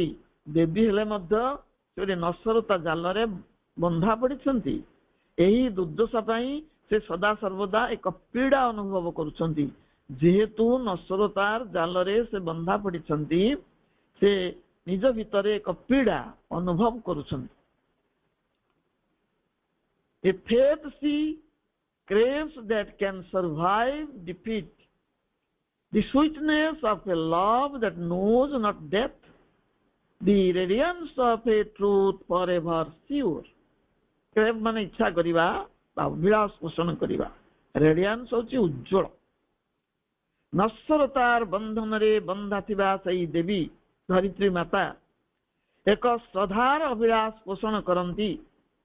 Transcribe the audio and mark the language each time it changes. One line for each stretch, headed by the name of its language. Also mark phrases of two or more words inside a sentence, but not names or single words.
Odia: ଦେବୀ ହେଲେ ମଧ୍ୟ ସେ ନଶ୍ୱରତା ଜାଲରେ ବନ୍ଧା ପଡ଼ିଛନ୍ତି। ଏହି ଦୁର୍ଦ୍ଦଶା ପାଇଁ ସେ ସଦା ସର୍ବଦା ଏକ ପୀଡ଼ା ଅନୁଭବ କରୁଛନ୍ତି। ଯେହେତୁ ନଶ୍ୱରତାର ଜାଲରେ ସେ ବନ୍ଧା ପଡ଼ିଛନ୍ତି, ସେ ନିଜ ଭିତରେ ଏକ ପୀଡ଼ା ଅନୁଭବ କରୁଛନ୍ତି।
English: A faith she craves that can survive defeat, the sweetness of a love that knows not death, the radiance of a truth forever sure.
Odia: କ୍ରେଭ୍ ମାନେ ଇଚ୍ଛା କରିବା ବା ଅଭିଳାଷ ପୋଷଣ କରିବା। ରେଡିଆନ୍ସ ହେଉଛି ଉଜ୍ଜଳ। ନଶ୍ୱରତାର ବନ୍ଧନରେ ବନ୍ଧା ଥିବା ସେହି ଦେବୀ ଧରିତ୍ରୀ ମାତା ଏକ ଶ୍ରଦ୍ଧାର ଅଭିଳାଷ ପୋଷଣ କରନ୍ତି।